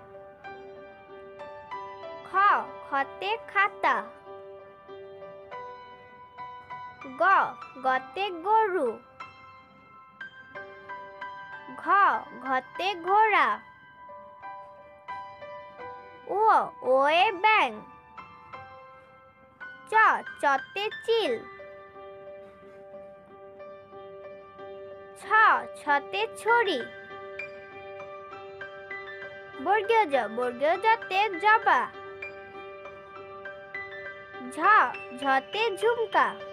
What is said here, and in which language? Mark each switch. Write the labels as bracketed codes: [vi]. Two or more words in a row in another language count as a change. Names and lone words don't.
[bn] খ, খতে খাতা। গ, গতে গরু। ঘ, ঘতে ঘোড়া। ও, ওয়ে ব্যাঙ। চ, চতে চিল। ছ, ছতে ছড়ি। বর্গীয় জ, বর্গীয় জতে জবা। ঝ, ঝতে ঝুমকা।